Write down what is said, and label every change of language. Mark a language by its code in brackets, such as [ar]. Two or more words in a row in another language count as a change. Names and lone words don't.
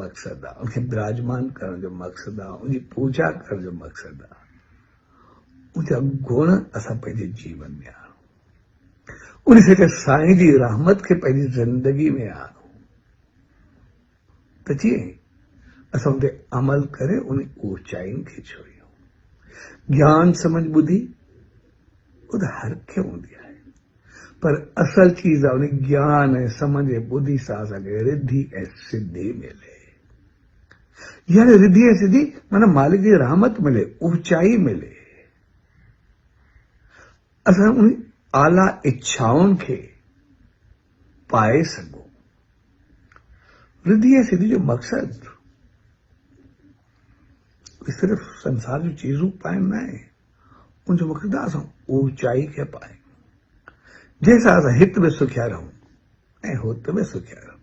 [sd] मक़सदु आहे, उनखे विराजमान करण जो मक़सदु आहे, उनजी पूजा करण जो मक़सदु आहे, उनजा गुण असां पंहिंजे जीवन में आणूं, उन सचे साईं जी रहमत खे पंहिंजी ज़िंदगी में आणूं त जीअं असां उन ते अमल करे उन ऊचाइनि खे छुड़ियूं। ज्ञान समझ ॿुधी उहो त हर खे हूंदी आहे, पर असल चीज़ आहे उन ज्ञान ऐं समझ ऐं ॿुधी सां असांखे रिद्धि ऐं सिद्धि मिले। यानी रिद्धि ऐं सिद्धि माना मालिक जी रहमत मिले, ऊचाई मिले, असां उन आला इच्छाउनि खे पाए सघूं। रिद्धि ऐं सिद्धि जो मक़सदु सिर्फ़ संसार जूं चीज़ूं पाइण न आहे, उनजो मक़सदु आहे असां ऊचाई खे पायूं जंहिंसां असां हित में सुखिया रहूं ऐं हुत में सुखिया रहूं।